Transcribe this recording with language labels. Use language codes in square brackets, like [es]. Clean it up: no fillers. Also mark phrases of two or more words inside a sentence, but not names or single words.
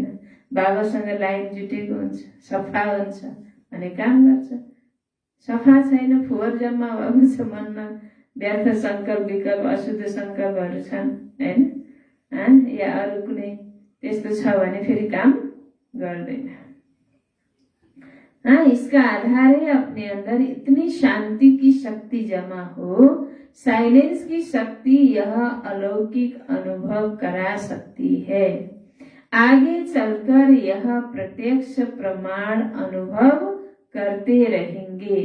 [ne] बाबासँग लाइन जुटेको हुन्छ, सफा हुन्छ भने काम गर्छ। सफा छैन, फोहोर जम्मा भएको छ मनमा, व्यर्थ संकल्प विकल्प अशुद्ध संकल्पहरू छन् हैन, या अरू कुनै त्यस्तो छ भने फेरि काम गर्दैन। [hi] इसका आधार है अपने अंदर इतनी शांति की शक्ति जमा हो। साइलेंस की शक्ति यह अलौकिक अनुभव करा सकती है। आगे चलकर यह प्रत्यक्ष प्रमाण अनुभव करते रहेंगे।